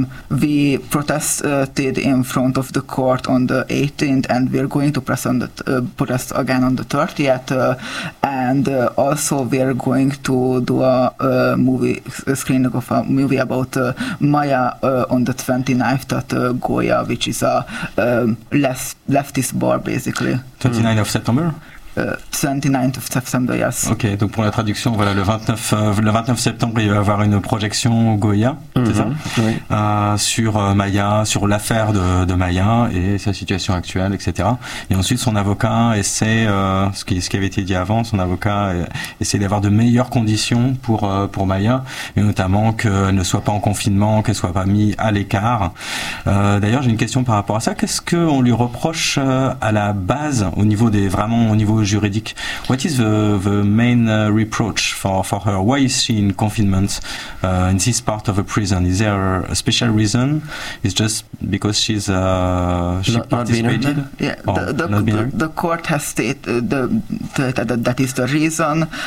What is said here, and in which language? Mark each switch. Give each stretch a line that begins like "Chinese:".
English: We protested in front of the court on the 18th, and we're going to press on the protest again on the 30th, and also we're going to do a screening of a movie about Maya on the 29th at Goya, which is a leftist bar, basically. 29th of September? 29th of September, yes.
French: Ok, donc pour la traduction, voilà, le 29 septembre, il va y avoir une projection au Goya, c'est ça? Oui. Sur Maya, sur l'affaire de Maya et sa situation actuelle, etc. Et ensuite, son avocat essaie, ce qui avait été dit avant, son avocat essaie d'avoir de meilleures conditions pour Maya, et notamment qu'elle ne soit pas en confinement, qu'elle ne soit pas mise à l'écart. D'ailleurs, j'ai une question par rapport à ça. Qu'est-ce qu'on lui reproche à la base, au niveau des vraiment, au niveau juridique.
English: What is the main reproach for her? Why is she in confinement in this part of a prison? Is there a special reason? It's just because she's The court has stated that is the reason.